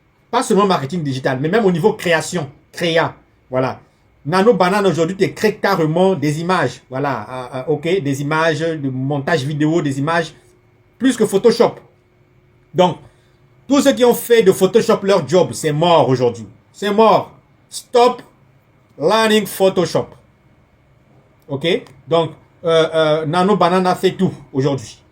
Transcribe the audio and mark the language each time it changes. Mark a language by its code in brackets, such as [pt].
[fr] Pas seulement marketing digital, mais même au niveau création, voilà. Nano Banane aujourd'hui te crée carrément des images, voilà, ok, des images de montage vidéo, des images plus que Photoshop. Donc, tous ceux qui ont fait de Photoshop leur job, c'est mort aujourd'hui. C'est mort. [en] Stop learning Photoshop. [fr] Ok, donc Nano Banane a fait tout aujourd'hui.